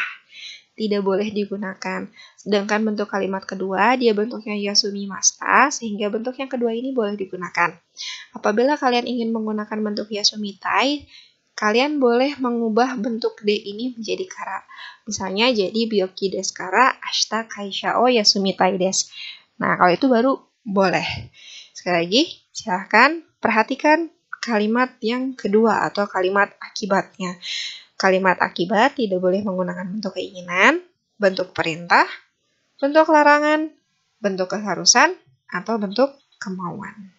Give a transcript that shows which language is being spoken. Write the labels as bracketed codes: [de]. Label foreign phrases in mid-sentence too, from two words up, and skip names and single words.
[id] Tidak boleh digunakan. Sedangkan bentuk kalimat kedua, dia bentuknya yasumimashita, sehingga bentuk yang kedua ini boleh digunakan. Apabila kalian ingin menggunakan bentuk yasumitai, kalian boleh mengubah bentuk D ini menjadi kara. Misalnya jadi [ja] 病気ですから明日会社を休みたいです. [id] Nah, kalau itu baru boleh. Sekali lagi, silahkan perhatikan kalimat yang kedua atau kalimat akibatnya. Kalimat akibat tidak boleh menggunakan bentuk keinginan, bentuk perintah, bentuk larangan, bentuk keharusan, atau bentuk kemauan.